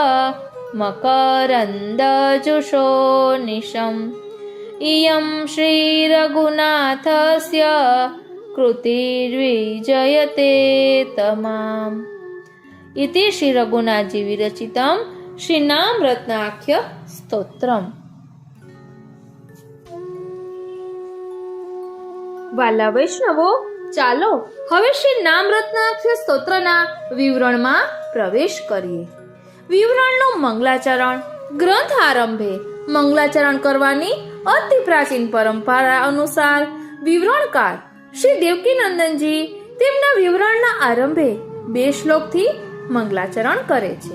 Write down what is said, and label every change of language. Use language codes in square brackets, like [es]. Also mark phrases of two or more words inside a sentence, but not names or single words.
[sa] मकरन्दजुषो निशम् इयं श्रीरघुनाथस्य कृतिर्विजयते तमाम् इति श्रीरघुनाथजी विरचितं श्रीनामरत्नाख्य स्तोत्रम्। [gu] વાલા વૈષ્ણવો, ચાલો હવે શ્રી નામરત્નાખ્ય સ્તોત્રના વિવરણમાં પ્રવેશ કરીએ। વિવરણનું મંગલાચરણ ગ્રંથ આરંભે મંગલાચરણ કરવાની અતિ પ્રાચીન પરંપરા અનુસાર વિવરણકાર શ્રી દેવકીનંદનજી તેમના વિવરણના આરંભે 2 શ્લોકથી મંગલાચરણ કરે છે।